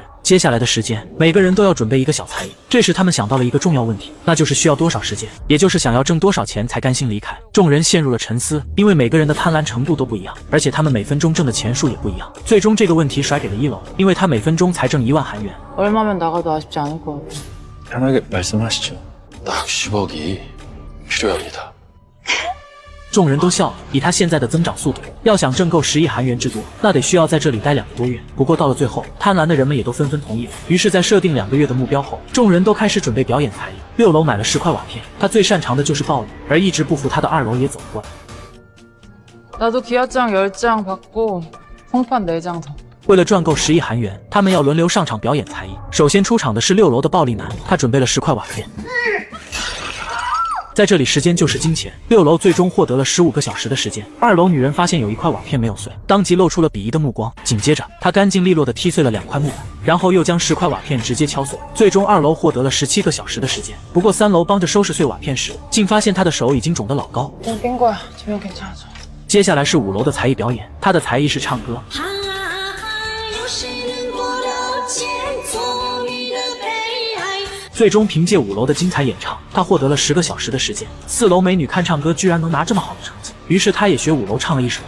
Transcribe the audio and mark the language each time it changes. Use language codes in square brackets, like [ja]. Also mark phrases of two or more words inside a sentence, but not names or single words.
[zh] 接下来的时间，每个人都要准备一个小才艺。这时他们想到了一个重要问题，那就是需要多少时间，也就是想要挣多少钱才甘心离开。众人陷入了沉思，因为每个人的贪婪程度都不一样，而且他们每分钟挣的钱数也不一样。最终这个问题甩给了1楼，因为他每分钟才挣1万韩元。 [ko] 얼마면 나가도 아쉽지 않을 것 같아. 편하게 말씀하시죠. 딱 10억이 필요합니다. [zh] 众人都笑了，以他现在的增长速度，要想挣够10亿韩元之多，那得需要在这里待2个多月。不过到了最后，贪婪的人们也都纷纷同意了。于是，在设定2个月的目标后，众人都开始准备表演才艺。6楼买了10块瓦片，他最擅长的就是暴力，而一直不服他的2楼也走了过来。 [ko] 나도 기아장 10장 받고 홍판 4장 더. [zh] 为了赚够10亿韩元，他们要轮流上场表演才艺。首先出场的是6楼的暴力男，他准备了10块瓦片。在这里，时间就是金钱。6楼最终获得了15个小时的时间。2楼女人发现有一块瓦片没有碎，当即露出了鄙夷的目光。紧接着，她干净利落地踢碎了2块木板，然后又将10块瓦片直接敲碎。最终，2楼获得了17个小时的时间。不过，3楼帮着收拾碎瓦片时，竟发现他的手已经肿得老高。 [ko] 좀 깬 거야. 지금 괜찮아져. [zh] 接下来是5楼的才艺表演，他的才艺是唱歌。最终凭借5楼的精彩演唱，他获得了10个小时的时间。4楼美女看唱歌居然能拿这么好的成绩，于是他也学5楼唱了一首。